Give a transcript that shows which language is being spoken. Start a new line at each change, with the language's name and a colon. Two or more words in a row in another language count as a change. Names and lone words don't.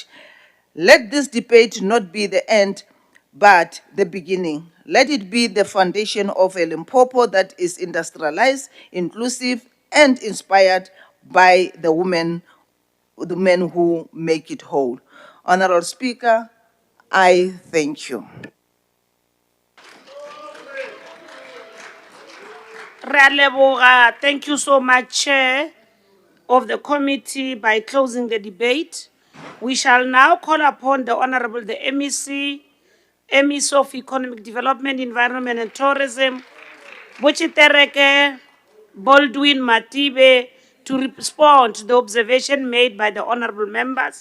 English: Let this debate not be the end, but the beginning. Let it be the foundation of a Limpopo that is industrialized, inclusive, and inspired by the men who make it whole. Honorable Speaker, I thank you.
Northern Sotho: Re a leboga.
English: Thank you so much, Chair of the committee, by closing the debate. We shall now call upon the Honorable, the MEC of Economic Development, Environment and Tourism, Bochitereke Baldwin Matibe, to respond to the observation made by the honorable members.